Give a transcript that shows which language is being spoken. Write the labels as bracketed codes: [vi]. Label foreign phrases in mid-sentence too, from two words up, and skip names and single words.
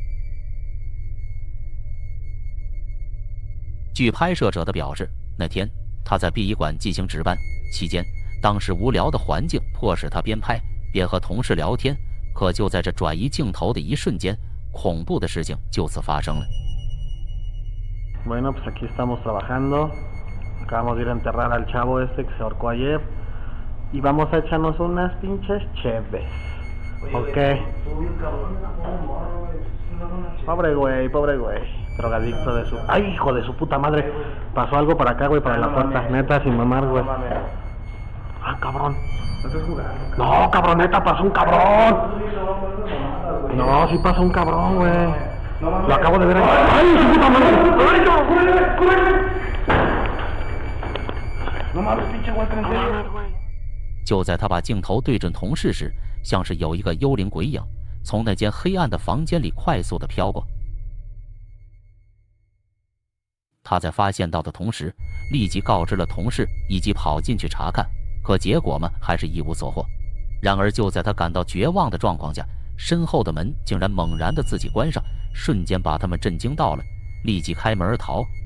[zh] 据拍摄者的表示，那天他在殡仪馆进行值班期间，当时无聊的环境迫使他边拍边和同事聊天。可就在这转移镜头的一瞬间，恐怖的事情就此发生了。 [es] Bueno, pues aquí estamos trabajando. Acabamos de ir a enterrar al chavo este que se ahorcó ayer. Y vamos a echarnos unas pinches cheves. Ok. Pobre güey. Drogadicto de su... ¡Ay, hijo de su puta madre! Pasó algo para acá, güey, para la puerta. Neta, sin mamar, güey. ¡Ah, cabrón! No, cabroneta, pasó un cabrón. No, sí pasó un cabrón, güey. Lo acabo de ver ahí. ¡Ay, su puta madre! ¡Corre! No mames, pinche güey, en serio. [zh] 就在他把镜头对准同事时，像是有一个幽灵鬼影从那间黑暗的房间里快速地飘过。他在发现到的同时，立即告知了同事，以及跑进去查看。可结果嘛，还是一无所获。然而就在他感到绝望的状况下，身后的门竟然猛然的自己关上，瞬间把他们震惊到了，立即开门而逃。